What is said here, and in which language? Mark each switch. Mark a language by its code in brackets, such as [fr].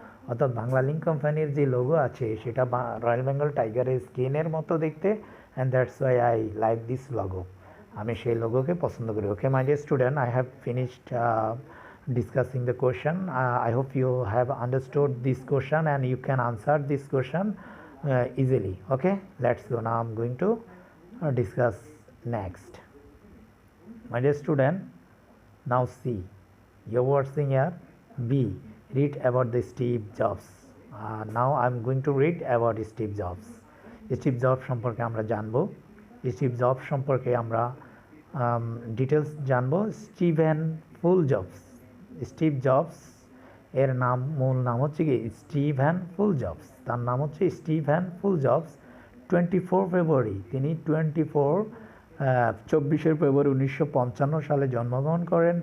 [bn] অর্থাৎ বাংলা লিঙ্ক কোম্পানির যে লোগো আছে সেটা রয়্যাল বেঙ্গল টাইগারের স্কিনের মতো দেখতে, [en] And that's why I like this logo. [bn] আমি সেই লোগোকে পছন্দ করি। [en] Okay my dear student, I have finished discussing the question. I hope you have understood this question and you can answer this question easily. Okay, let's go. Now I'm going to discuss next. My dear student, now see, you're watching here B. Read about the Steve Jobs. Now I'm going to read about Steve Jobs. [bn] Steve Jobs সম্পর্কে আমরা জানবো। Steve Jobs সম্পর্কে আমরা details জানবো। Steven ফুল jobs. Steve jobs এর মূল নাম হচ্ছে কি স্টিভেন ফুল জবস। তার নাম হচ্ছে স্টিভেন ফুল জবস। 24 ফেব্রুয়ারি তিনি 24 ফেব্রুয়ারি 1955 সালে জন্মগ্রহণ করেন।